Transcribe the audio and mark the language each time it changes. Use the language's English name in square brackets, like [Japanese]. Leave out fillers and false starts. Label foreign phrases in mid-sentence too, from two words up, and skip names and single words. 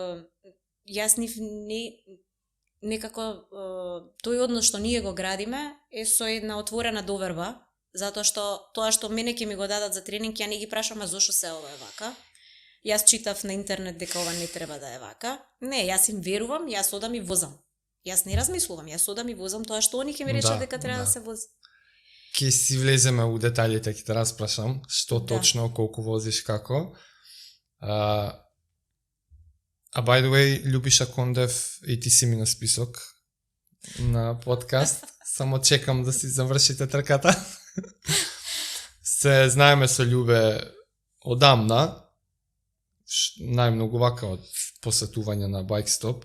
[Macedonian] И јас некако тој однос што ние го градиме е со една отворена доверба, затоа што тоа што мене ќе ми го дадат за тренинг, ја не ги прашам а зошто се ова е вака. Јас читав на интернет дека ова не треба да е вака. Не, јас им верувам, јас одам и возам. Јас не размислувам, јас одам и возам тоа што они ќе ми речат дека треба да се вози. Ке си влеземе у деталите, ќе те распрашам што точно, колку возиш, како. [English] By the way, [Macedonian] Љубиша Кондев и ти си ми на список на подкаст. Само чекам да си завршите трката. Се знаеме со Љубе одамна, најмногу вака од посетување на Bikestop.